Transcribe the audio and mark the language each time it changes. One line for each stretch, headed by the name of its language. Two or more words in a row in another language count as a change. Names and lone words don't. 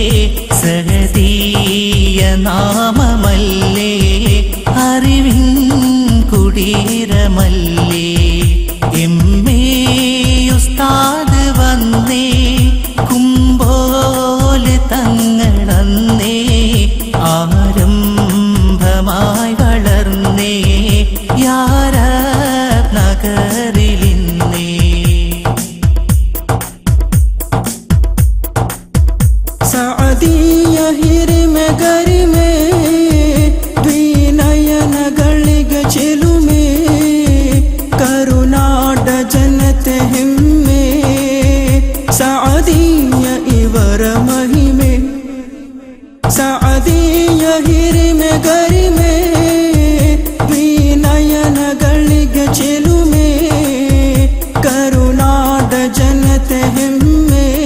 Malayalam: സഹദീയ നാമമല്ലേ അറിവിൻ കുടീരമല്ലേ എമ്മേ ഉസ്താദ് വന്നേ കുമ്പോല് തങ്ങളന്നേ ആരംഭമായി വളർന്നേ യാര നഗരിലിന്നേ
Kannada: സഅദിയ ಹಿರಿಮೆ ಗರಿಮೆ ದ್ವಿನಯನಗಳಿಗೆ ಚೆಲುಮೆ ಕರುನಾಡ ಜನತೆ ಹೆಮ್ಮೆ ಸಅದಿಯ ಇವರ ಮಹಿಮೆ ಸಅದಿಯ ಹಿರಿಮೆ ಗರಿಮೆ ದ್ವಿನಯನಗಳಿಗೆ ಚೆಲುಮೆ ಕರುನಾಡ ಜನತೆ ಹೆಮ್ಮೆ